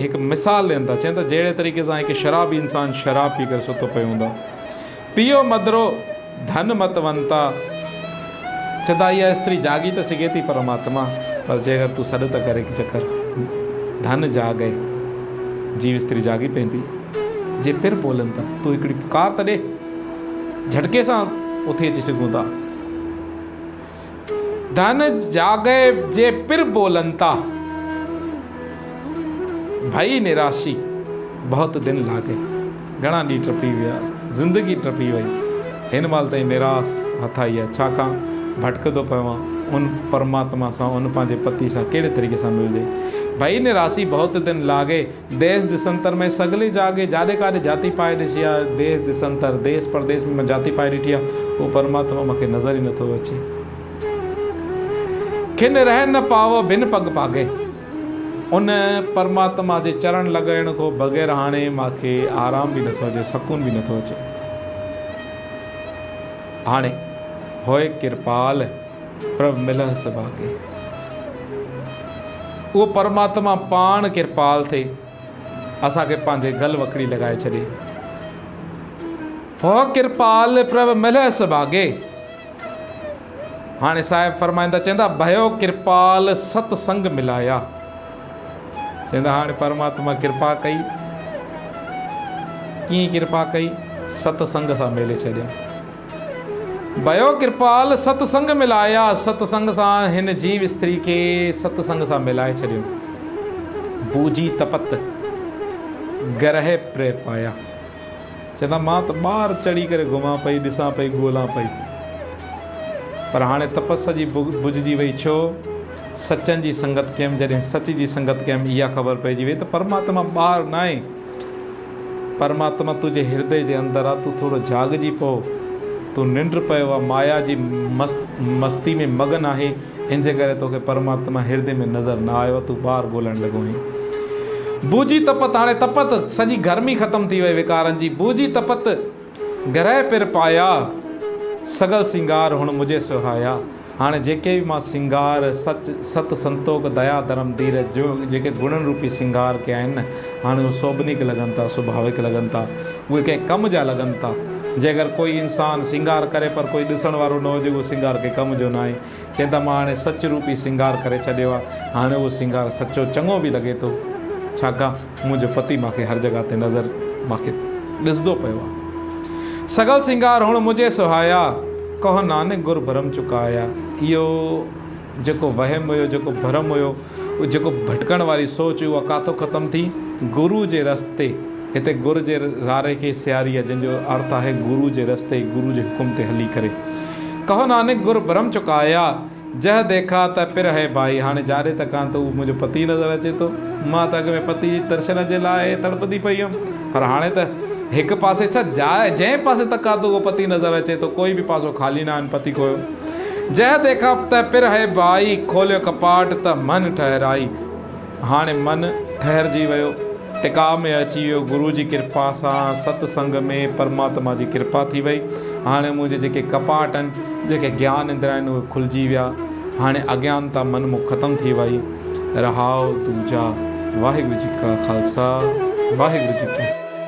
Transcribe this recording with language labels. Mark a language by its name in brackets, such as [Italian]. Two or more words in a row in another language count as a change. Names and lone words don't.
[Sindhi] हिकु मिसाल ॾियनि था, चवनि था जहिड़े तरीक़े सां हिकु शराबी इंसानु शराब पी करे सुतो पियो हूंदो, [Punjabi] ਪਿਯੋ ਮਦਰੋ ਧਨ ਮਤਵੰਤਾ [Sindhi] चंदा इहा स्त्री जागी तो सघे थी परमात्मा, पर जे अगर तू सॾ त करे चकर धन जागे जीव स्त्री जागी पवंदी। जे पिर बोलनि था तूं हिकिड़ी पुकार त ॾे, झटके सां उथी अची सघूं था। धन जागे जे पिर बोलनि था, [Punjabi] ਭਈ ਨਿਰਾਸ਼ੀ ਬਹੁਤ ਦਿਨ ਲਾਗੇ। [Sindhi] घणा ॾींहं टपी विया, ज़िंदगी टपी वई, हिन महिल ताईं निराश हथ आई आहे। छाकाणि भटकंदो पियो आहे उन परमात्मा सां, उन पंहिंजे पति सां कहिड़े तरीक़े सां मिलजे। [Punjabi] ਭਈ ਨਿਰਾਸ਼ੀ ਬਹੁਤ ਦਿਨ ਲਾਗੇ, ਦੇਸ਼ ਦਿਸੰਤਰ ਮੇਂ ਸਗਲੇ ਜਾਗੇ। [Sindhi] जाॾे काॾे जाति पाए ॾिसी आहे, देश दिसंतर देश परदेश में जाति पाए ॾिठी आहे, उहो परमात्मा मूंखे नज़र ई नथो अचे। [Punjabi] ਖਿਨ ਰਹ ਨ ਪਾਵੋ ਬਿਨ ਪਗ ਪਾਗੇ, [Sindhi] उन परमात्मा जे चरण लॻाइण खां बग़ैर हाणे मूंखे आराम बि नथो अचे, सुकून बि नथो अचे। [Punjabi] ਹਾਣੇ ਹੋਏ ਕ੍ਰਿਪਾਲ ਪ੍ਰਭੁ ਮਿਲਹ ਸਭਾਗੇ, [Sindhi] उहो परमात्मा पाण कृपाल थिए, असांखे पंहिंजे गल वकड़ी लॻाए छॾे। [Punjabi] ਹੋ ਕ੍ਰਿਪਾਲ ਪ੍ਰਭੁ ਮਿਲਹ ਸਭਾਗੇ। [Sindhi] हाणे साहिब फरमाईंदा, चवंदा [Punjabi] ਭਯੋ ਕ੍ਰਿਪਾਲ ਸਤਸੰਗ ਮਿਲਾਯਾ। [Sindhi] चवंदा हाणे परमात्मा कृपा कई, कीअं कृपा कई? सतसंग सां मिले छॾियो। [Punjabi] ਭਯੋ ਕ੍ਰਿਪਾਲ ਸਤਸੰਗ ਮਿਲਾਯਾ, [Sindhi] सतसंग सां हिन जीव स्त्री खे सतसंग सां मिलाए छॾियो। [Punjabi] ਬੂਜੀ ਤਪਤ ਗਰਹ ਪ੍ਰੇ ਪਾਯਾ। [Sindhi] चवंदा मां त ॿाहिरि चढ़ी करे घुमां पई, ॾिसां पई, ॻोल्हां पई, पर हाणे तपस्या जी बुझजी वई। छो? सचनि जी संगत कयमि, जॾहिं सच जी संगत कयमि इहा ख़बर पइजी वई त परमात्मा ॿाहिरि न आहे, परमात्मा तुंहिंजे हृदय जे अंदरि आहे। तूं थोरो जागजी पओ, तूं निंड पियो आहे, माया जी मस्ती में मगन आहे, इन जे करे तोखे परमात्मा हृदय में नज़र न आयो, तूं ॿाहिरि ॻोल्हण लॻो आहीं। [Punjabi] ਬੂਜੀ ਤਪਤ, [Sindhi] हाणे तपत सॼी गर्मी ख़तमु थी वई विकारनि जी। [Punjabi] ਬੂਜੀ ਤਪਤ ਗਰਹ ਪਿਰ ਪਾਯਾ, ਸਗਲ ਸਿੰਗਾਰ ਹੁਣ ਮੁਝੇ ਸੁਹਾਯਾ। [Sindhi] हाणे जेके बि मां सिंगार सच सत संतोख दया धर्म धीरज जो जेके गुणनि रूपी सिंगार कया आहिनि न, हाणे उहे सोभनिक लॻनि था, स्वाभाविक लॻनि था, उहे कंहिं कम जा लॻनि था। जे अगरि कोई इंसानु सिंगार करे पर कोई ॾिसण वारो न हुजे, उहो सिंगार कंहिं कम जो न आहे। चवंदा मां हाणे सच रूपी सिंगार करे छॾियो आहे, हाणे उहो सिंगार सचो चङो बि लॻे थो। छाकाणि मुंहिंजो पति मूंखे हर जॻह ते नज़र मूंखे ॾिसंदो पियो आहे। [Punjabi] ਸਗਲ ਸਿੰਗਾਰ ਹੁਣ ਮੁਝੇ ਸੁਹਾਯਾ, ਕਹੋ ਨਾਨਕ ਗੁਰ ਭਰਮ ਚੁਕਾਯਾ। [Sindhi] इहो जेको वहम हुयो, जेको भरम हुयो, जेको भटकण वारी सोच उहा काथो ख़तमु थी? गुरू जे रस्ते। हिते गुर जे रारे खे सियारी आहे, जंहिंजो अर्थ आहे गुरू जे रस्ते, गुरू जे हुकुम ते हली करे। [Punjabi] ਕਹੋ ਨਾਨਕ ਗੁਰ ਭਰਮ ਚੁਕਾਯਾ, ਜਹ ਦੇਖਾ ਤ ਪਿਰ ਹੈ ਭਾਈ। [Sindhi] हाणे जाॾे तकां त उहो मुंहिंजो पति नज़र अचे थो। मां त अॻ में पति जे दर्शन जे लाइ तड़पंदी पई हुअमि, पर हाणे त हिकु पासे छा जंहिं पासे तकां त उहो पति नज़र अचे थो, कोई बि पासो ख़ाली न आहिनि पति खोयो। [Punjabi] ਜਹ ਦੇਖਾ ਤ ਪਿਰ ਹੈ ਭਾਈ, ਖੋਲਿਯੋ ਕਪਾਟ ਤ ਮਨ ਠਹਰਾਈ। [Sindhi] हाणे मन ठहिरजी वियो, टिकाव में अची वियो। गुरू जी कृपा सां सतसंग में परमात्मा जी कृपा थी वई। हाणे मुंहिंजे जेके कपाट आहिनि, जेके ज्ञान इंद्र आहिनि, उहे खुलिजी विया। हाणे अज्ञानता मन मूं ख़तमु थी वई। [Punjabi] ਰਹਾਓ ਦੂਜਾ। ਵਾਹਿਗੁਰੁ ਜੀ ਕਾ ਖਾਲਸਾ, ਵਾਹਿਗੁਰੁ ਜੀ ਕੀ